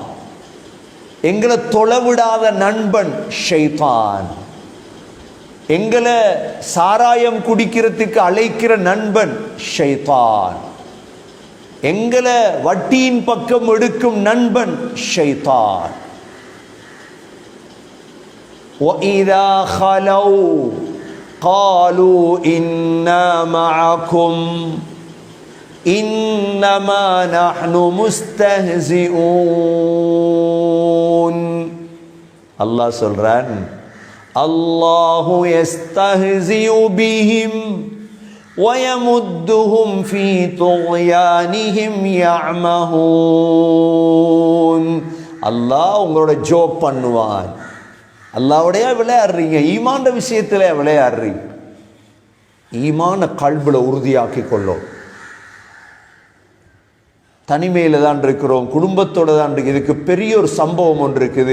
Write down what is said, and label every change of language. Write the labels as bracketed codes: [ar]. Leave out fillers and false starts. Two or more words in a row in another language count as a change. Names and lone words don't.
[ta] எங்களை தொலைவிடாத நண்பன் ஷைத்தான். எங்களை சாராயம் குடிக்கிறதுக்கு அழைக்கிற நண்பன் ஷைத்தான். எங்களை வட்டியின் பக்கம் எடுக்கும் நண்பன் ஷைத்தான். [ar] وَإِذَا خَلَوْا قَالُوا إِنَّا مَعَكُمْ إِنَّمَا نَحْنُ مُسْتَهْزِئُونَ. [ta] அல்லாஹ் சொல்றான், [ar] அல்லாஹு يَسْتَهْزِئُ بِهِمْ وَيَمُدُّهُمْ فِي طُغْيَانِهِمْ يَعْمَهُونَ. [ta] அல்லாஹ் உங்களோட ஜோக் பண்ணுவான். அல்லாஹ்வுடைய விளையாடுறீங்க, ஈமான் விஷயத்துல விளையாடுறீங்க. ஈமான கல்புல உறுதியாக்கி கொள்ளும். தனிமையில தான் இருக்கிறோம், குடும்பத்தோட தான் இருக்கு. இதுக்கு பெரிய ஒரு சம்பவம் ஒன்று இருக்குது.